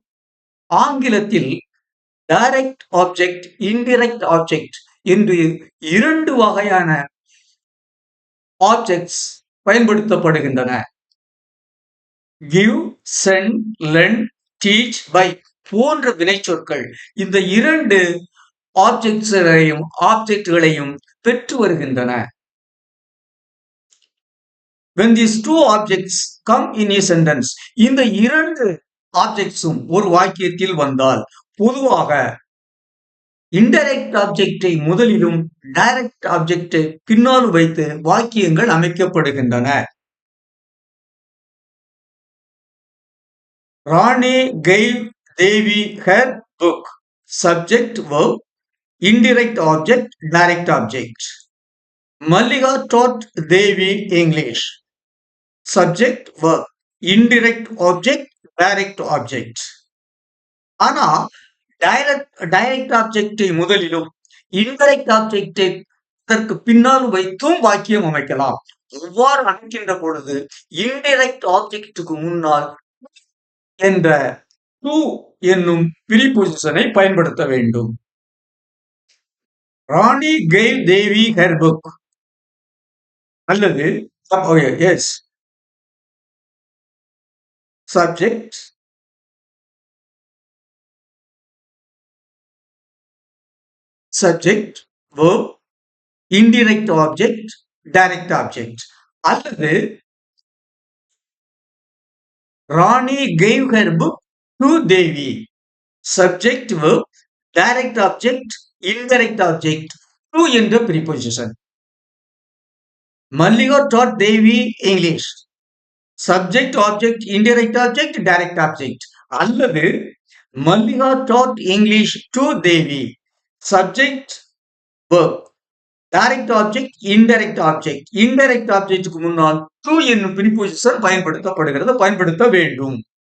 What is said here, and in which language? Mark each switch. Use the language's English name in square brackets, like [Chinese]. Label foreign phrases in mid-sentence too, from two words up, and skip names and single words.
[Tamil] ஆங்கிலத்தில் [English] direct object, indirect object [Tamil] என்று இரண்டு வகையான ஆப்ஜெக்ட்ஸ் பயன்படுத்தப்படுகின்றன. [English] give, send, lend, teach, buy [Tamil] போன்ற வினைச்சொற்கள் இந்த இரண்டு ஆப்ஜெக்ட்களையும் பெற்று வருகின்றன. [English] When these two objects come in a sentence, [Tamil] இந்த இரண்டு ஆப்ஜெக்ட்ஸும் ஒரு வாக்கியத்தில் வந்தால் பொதுவாக [English] indirect object-ai [Tamil] முதலிலும் [English] direct object-ai [Tamil] பின்னாலும் வைத்து வாக்கியங்கள் அமைக்கப்படுகின்றன. [English] ராணி gave தேவி her book. Subject, verb, indirect object, direct object. Malliga taught Devi English. Subject, verb, indirect object, direct object. [Tamil] ஆனா [English] direct object-ai [Tamil] முதலிலும் [English] indirect object-ai [Tamil] அதற்கு பின்னால் வைத்தும் வாக்கியம் அமைக்கலாம். இவ்வாறு அமைக்கின்ற பொழுது [English] indirect object-ukku [Tamil] முன்னால் என்ற டு என்னும் ப்ரீபொசிஷனை பயன்படுத்த வேண்டும். [English] ராணி gave தேவி her book. அல்லது எஸ் subject, verb, indirect object, direct object. அல்லது ராணி gave her book to தேவி. Subject, verb, direct object, indirect object, to என்ற preposition. Malliga taught தேவி English. Subject, object, indirect object, direct object. அல்லது Malliga taught English to தேவி. Subject, verb, direct object, indirect object. Indirect objectக்கு [Tamil] முன்னால் to என்னும் preposition பயன்படுத்த வேண்டும்.